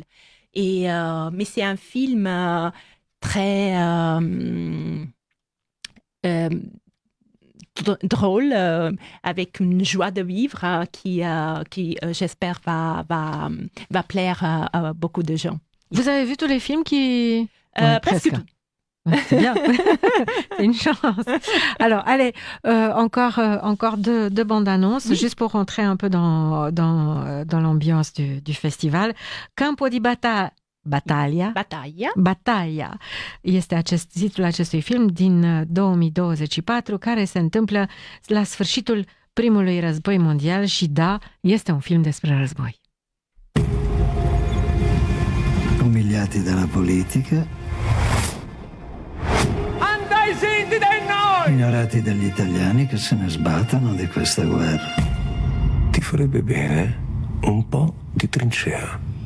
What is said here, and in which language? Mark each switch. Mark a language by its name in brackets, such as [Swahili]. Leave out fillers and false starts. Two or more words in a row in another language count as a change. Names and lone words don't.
[French] Mais c'est un film très drôle, avec une joie de vivre qui j'espère, va plaire à beaucoup de gens. Vous avez vu tous les films qui... presque tout. C'est bien, c'est une chance. Alors, allez, encore deux bandes annonces, juste pour rentrer un peu dans l'ambiance du festival. [Romanian] Campo di Battaglia este titlul acestui film din 2024, care se întâmplă la sfârșitul primului război mondial și da, este un film despre război. [Italian] Umiliati dalla politica, ignorati dagli italiani che se ne sbattono di questa guerra. Ti farebbe bene un po' di trincea.